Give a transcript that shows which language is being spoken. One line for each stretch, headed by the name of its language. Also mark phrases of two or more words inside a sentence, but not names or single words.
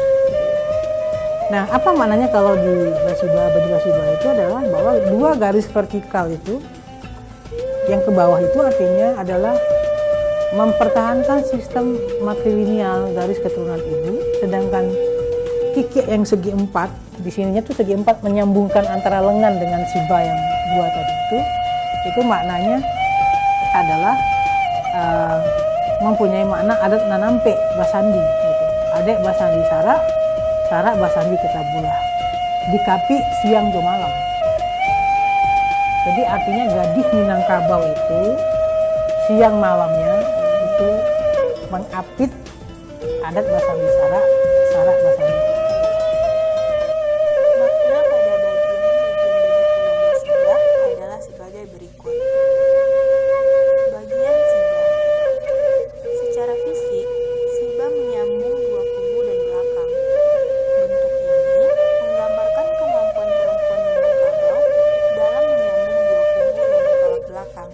Indonesian: Nah, apa maknanya kalau di basibah, baju basibah itu adalah bahwa dua garis vertikal itu, yang ke bawah itu artinya adalah mempertahankan sistem matrilineal garis keturunan ibu, sedangkan kiki yang segi empat, di sininya tuh segi empat menyambungkan antara lengan dengan sibah yang dua tadi itu maknanya adalah mempunyai makna adat nanampe basandi gitu.
Minangkabau: Adek basandi sarak, sarak basandi ketabulah. Dikapi siang jo malam.
Indonesian: Jadi artinya gadis Minangkabau itu siang malamnya itu mengapit
Minangkabau: adat basandi sarak, sarak basandi.
Indonesian: Makna pada bagian baju kurung basibah adalah sebagai berikut. Bagian sibah. Secara fisik, sibah menyambung dua kubu dan belakang. Bentuk ini menggambarkan kemampuan perempuan Minangkabau dalam menyambung dua kubu yang bertolak belakang.